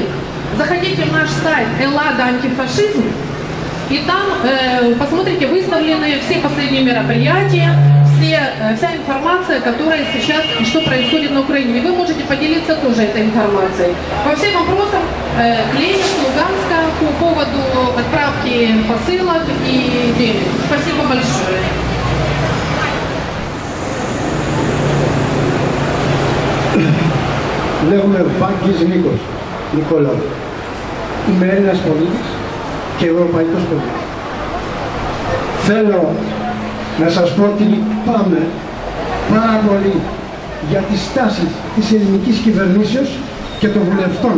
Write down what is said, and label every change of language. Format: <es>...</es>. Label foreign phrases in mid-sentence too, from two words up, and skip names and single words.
<ru>Заходите в наш сайт Эллада антифашизм, и там посмотрите, выставлены все последние мероприятия, вся информация, которая сейчас и что происходит на Украине. И вы можете поделиться тоже этой информацией. По всем вопросам клиент Луганска, по поводу отправки посылок и денег. Спасибо большое.</ru> <el>Λέγομαι Βάγκης Νίκος, Νικόλαου. Είμαι Έλληνας πολίτης και Ευρωπαϊκός πολίτης. Θέλω να σας πω ότι λυπάμαι πάρα πολύ για τη στάση της ελληνικής κυβερνήσεως και των βουλευτών.</el>